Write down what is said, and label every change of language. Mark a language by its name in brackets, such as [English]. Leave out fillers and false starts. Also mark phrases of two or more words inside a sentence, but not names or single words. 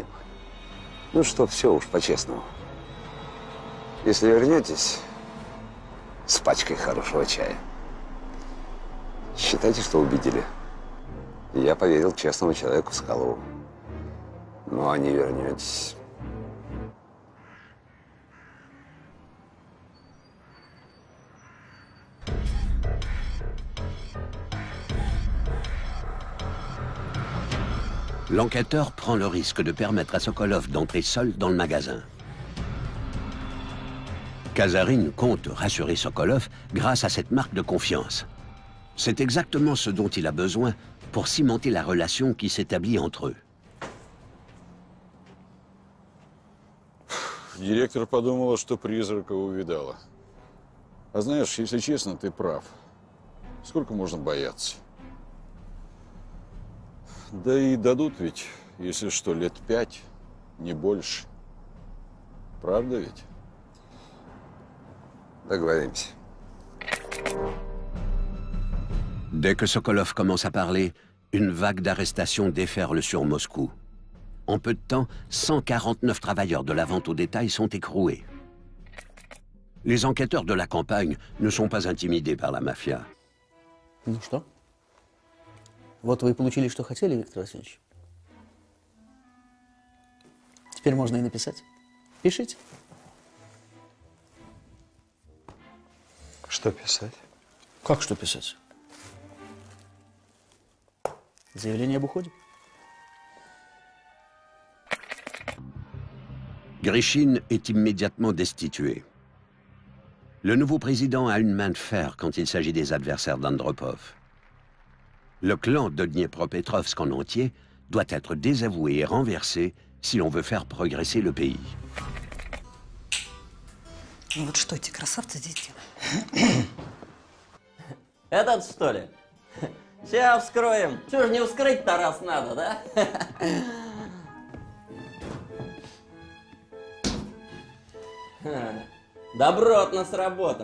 [Russian] Ну что, все уж по-честному. Если вернетесь с пачкой хорошего чая, считайте, что убедили. Я поверил честному человеку Соколову. Ну, а не вернетесь. [French] L'enquêteur prend le risque de permettre à Sokolov d'entrer seul dans le magasin. Kazarine compte rassurer Sokolov grâce à cette marque de confiance. C'est exactement ce dont il a besoin pour cimenter la relation qui s'établit entre eux. [Russian] Директор подумала, что призрака увидала. А знаешь, если честно, ты прав. Сколько можно бояться? Да и дадут ведь, если что, лет 5, не больше. Правда ведь? Договоримся. [French] Dès que Sokolov commence à parler, une vague d'arrestations déferle sur Moscou. En peu de temps, 149 travailleurs de la vente au détail sont écroués. Les enquêteurs de la campagne ne sont pas intimidés par la mafia. [Russian] Ну что? Вот вы и получили, что хотели, Виктор Васильевич. Теперь можно и написать. Пишите. Что писать? Как что писать? Заявление об уходе. [French] Grishine est immédiatement destitué. Le nouveau président a une main de fer quand il s'agit des adversaires d'Andropov. Le clan de Dniepropetrovsk en entier doit être désavoué et renversé si l'on veut faire progresser le pays. [Russian] Ну вот что эти красавцы здесь делают? Этот, что ли? Сейчас вскроем. Чего ж не вскрыть-то, раз надо, да? Добротно сработано.